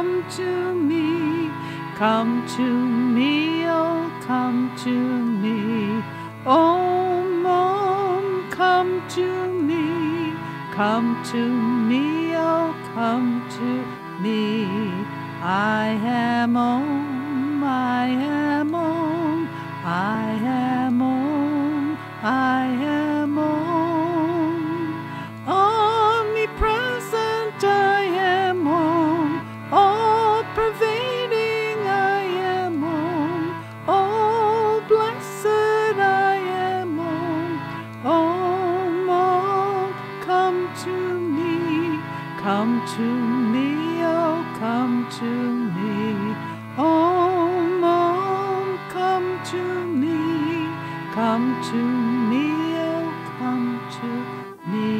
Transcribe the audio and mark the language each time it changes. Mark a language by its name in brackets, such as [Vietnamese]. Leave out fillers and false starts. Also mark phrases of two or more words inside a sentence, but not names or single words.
[English] to me. Come to me, oh, come to me. [Sanskrit] Om, Om, [English] come to me. Come to me, oh, come to me. I am Om, I am Om, I am Om, I am Om. Omnipresent I am Om, all pervading I am Om, all blessed I am Om. [Sanskrit] Om, Om, [English] come to me, come to me, oh, come to me. Om, Om, come to me, come to me, oh, come to me.